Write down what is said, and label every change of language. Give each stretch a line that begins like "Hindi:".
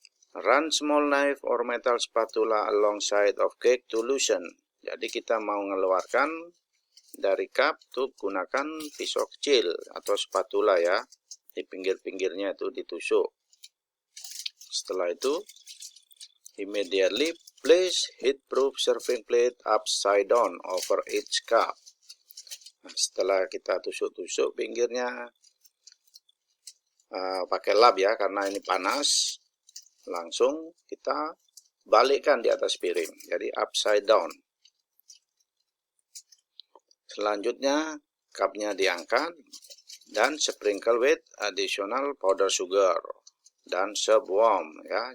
English: Run small knife or metal spatula alongside of cake to loosen.
Indonesian: Jadi kita mau mengeluarkan dari cup tuh gunakan pisau kecil atau spatula ya. Di pinggir-pinggirnya itu ditusuk. Setelah itu
English: immediately place heat-proof serving plate upside down over each cup.
Indonesian: Nah, setelah kita tusuk-tusuk pinggirnya pakai lap ya karena ini panas, langsung kita balikkan di atas piring. Jadi
English: upside down.
Indonesian: Selanjutnya cupnya diangkat dan
English: sprinkle with additional powder sugar dan serve warm ya.